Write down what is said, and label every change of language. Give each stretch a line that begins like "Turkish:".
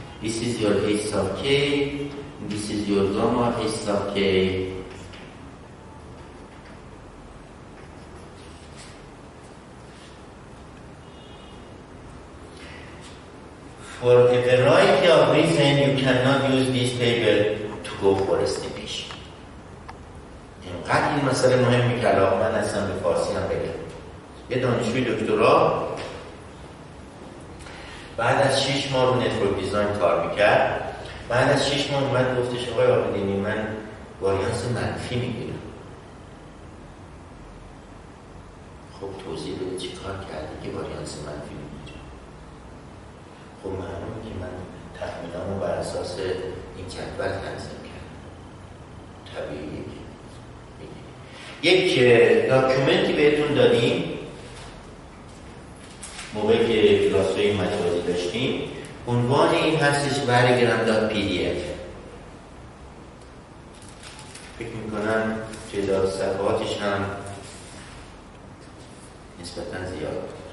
English: This is your S of k, this is your gamma S of k. For a variety of reasons, you cannot use this table to go for estimation.
Persian: اینقدر این مسئله مهمی که علاقه من هستم به فارسی هم بگم. یه دانشجوی دکترا بعد از 6 ماه رو نتورک دیزاین کار میکرد. بعد از 6 ماه اومد گفتش آقای آقادینی من واریانس منفی میگیرم. خب توضیح بده چی کار کردی که واریانس منفی میگیرم؟ خب معلومه که من تخمینامو بر اساس این جدول تنظیم کردم. طبیعیه. یک داکیومنتی بهتون دادیم موقعی که کلاس‌های مجازی داشتیم، عنوان این هستش variogram.pdf. فکر میکنم تعداد صفحاتش هم نسبتاً زیاد.